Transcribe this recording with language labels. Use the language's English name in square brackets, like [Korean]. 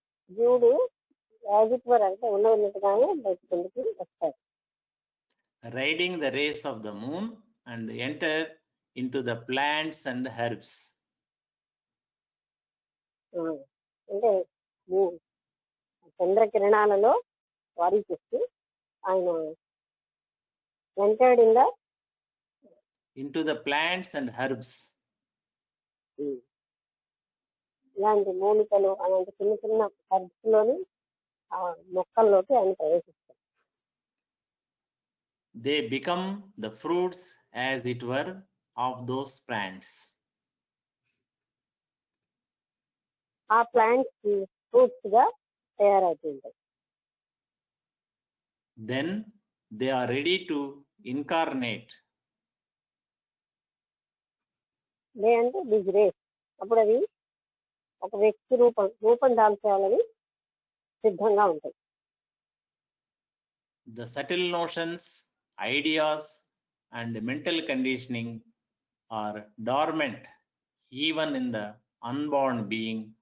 [Telugu] జీవుడు [English] as it were [Telugu] అంటే ఉన్నట్టుగానే బయటకి వస్తాడు. [English] Riding the rays of the moon and enter into the plants and herbs. [Telugu] అంటే చంద్రకిరణాలలో వారి చేస్తూ ఆయన [English] Entered in the into the plants and herbs. [Telugu] ఇలాంటి మూలికలు అలాంటి చిన్న చిన్న హెర్బ్స్ లోని మొక్కల్లోకి ఆయన ప్రవేశిస్తారు. [English] They become the fruits as it were of those plants. [Telugu] ఆ ప్లాంట్స్ ఫ్రూట్స్ గా తయారవుతుంటాయి. [English] Then they are ready to incarnate. [Telugu] అంటే [English] this race [Telugu] అప్పుడు అవి ఒక వ్యక్తి రూపం దాల్చాలని సిద్ధంగా ఉంటాయి. [English] The subtle notions, ideas, and mental conditioning are dormant even in the unborn being.